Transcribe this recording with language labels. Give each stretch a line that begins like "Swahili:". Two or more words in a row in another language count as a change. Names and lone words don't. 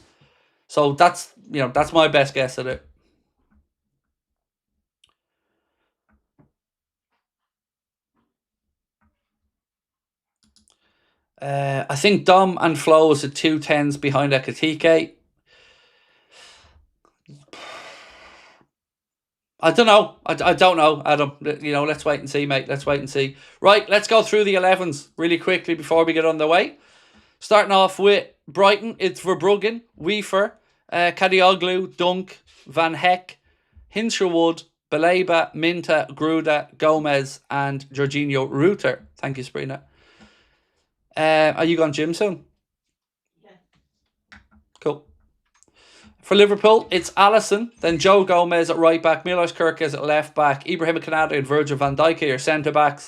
English: So that's my best guess at it. I think Dom and Flo is at 2 10s behind Ekatike. I don't know. I don't know, Adam. Let's wait and see, mate. Let's wait and see. Right, let's go through the 11s really quickly before we get on the way. Starting off with Brighton, it's Verbruggen, Wiefer, Kadioglu, Dunk, Van Heck, Hinsherwood, Baleba, Minta, Gruda, Gomez, and Jorginho Ruter. Thank you, Sabrina. Are you going gym soon? Yeah. Cool. For Liverpool, it's Alisson, then Joe Gomez at right back, Milos Kerkez at left back, Ibrahima Konate and Virgil van Dijk are your centre backs.